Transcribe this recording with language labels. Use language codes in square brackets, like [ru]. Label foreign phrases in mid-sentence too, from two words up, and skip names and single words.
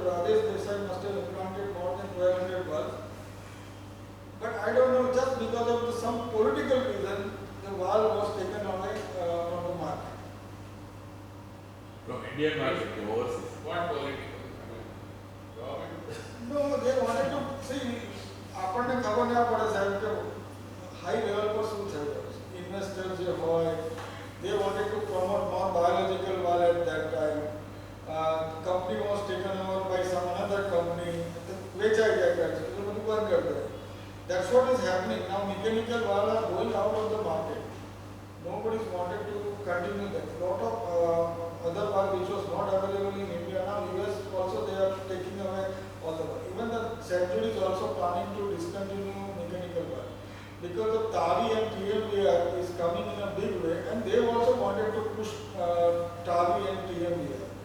[en] Rajesh Desai must have implanted more than 1200 valves. But I don't know, just because of some political reason, the valve was taken away from the market. From Indian market to overseas. What political? Government? No, they wanted to see, [gu] આપણને ખબર ના પડે સાહેબ કે [en] high level [gu] પર શું થઈ રહ્યું છે. Investors જે હોય, [en] they wanted to promote more biological valve at that time. Company was taken over by some another company. [gu] વેચાઈ જાય છે, એ બધું બંધ કરી દે. [en] That's what is happening now. Mechanical valve are going out of the market. Nobody's wanted to continue that. Lot of other valve which was not available in India now. US also they are taking away all the valve. Even the St. Jude is also planning to discontinue mechanical valve because the TAVI and TMVR is coming in a big way, and they also wanted to push TAVI and TMVR.